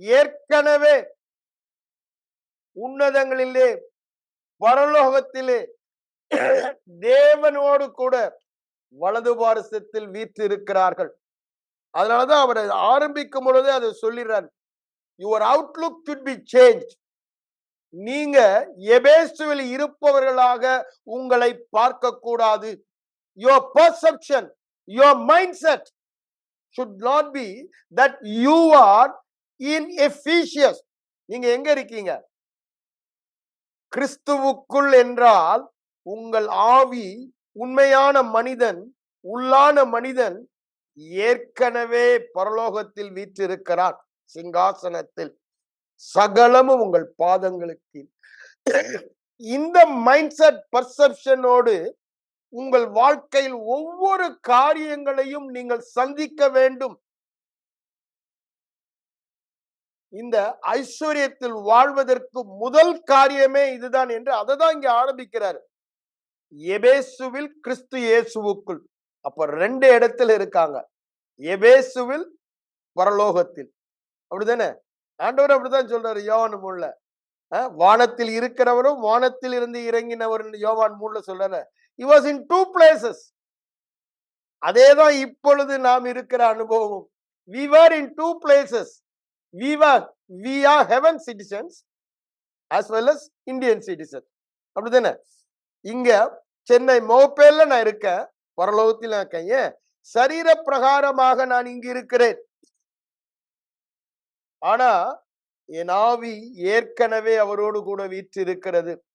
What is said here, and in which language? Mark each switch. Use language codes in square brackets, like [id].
[ta] ஏற்கனவே உன்னதங்களிலே பரலோகத்திலே தேவனோடு கூட வலது பார்சத்தில் வீற்றிருக்கிறார்கள். அதனாலதான் அவர் ஆரம்பிக்கும் பொழுதே அதை சொல்லிடுறார், [en] your outlook should be changed. [ta] நீங்க எபேசுவில் இருப்பவர்களாக உங்களை பார்க்க கூடாது. [en] your perception, your mindset should not be that you are in Ephesus. [ta] நீங்க எங்க இருக்கீங்க? கிறிஸ்துவுக்குள் என்றால் உங்கள் ஆவி, உண்மையான மனிதன், உள்ளான மனிதன் ஏற்கனவே பரலோகத்தில் வீற்றிருக்கிறார் சிங்காசனத்தில், சகலமும் உங்கள் பாதங்களுக்கு. இந்த மைண்ட் செட் பர்செப்ஷனோடு உங்கள் வாழ்க்கையில் ஒவ்வொரு காரியங்களையும் நீங்கள் சந்திக்க வேண்டும். இந்த ஐஸ்வர்யத்தில் வாழ்வதற்கு முதல் காரியமே இதுதான் என்று அதை தான் இங்க ஆரம்பிக்கிறார். எபேசுவில், கிறிஸ்து இயேசுவுக்குள். அப்ப 2 இடத்துல இருக்காங்க. எபேசுவில், பரலோகத்தில். அப்படிதானே? ஆண்டவர் அப்படிதான் சொல்றாரு யோவான் 3ல. வானத்தில் இருக்கிறவரும் வானத்தில் இருந்து இறங்கினவர் யோவான் 3ல சொல்றாரு. [en] He was in 2 places. [ta] அதேதான் இப்பொழுது நாம் இருக்கிற அனுபவம். [en] We were in 2 places. We are heaven citizens as well as Indian citizens. [ta] அப்படிதானே? இங்க சென்னை மோப்பேல்ல நான் இருக்கேன், பரலோகத்தில் இருக்கேன். ஏன்? சரீர பிரகாரமாக நான் இங்கு இருக்கிறேன். ஆனா என் ஆவி ஏற்கனவே அவரோடு கூட வீற்றிருக்கிறது.